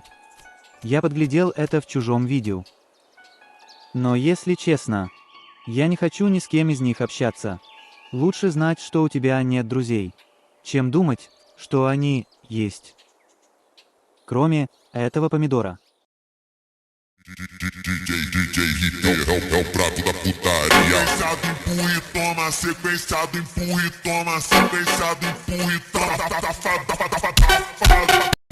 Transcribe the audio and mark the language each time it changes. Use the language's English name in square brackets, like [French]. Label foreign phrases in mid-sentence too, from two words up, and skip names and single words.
[Russian] Я подглядел это в чужом видео. Но если честно, я не хочу ни с кем из них общаться. Лучше знать, что у тебя нет друзей, чем думать, что они есть. Кроме этого помидора. [Portuguese] É o prato da putaria. Sequenciado, empurra e toma. Sequenciado, empurra e toma. Sequenciado, empurra e toma.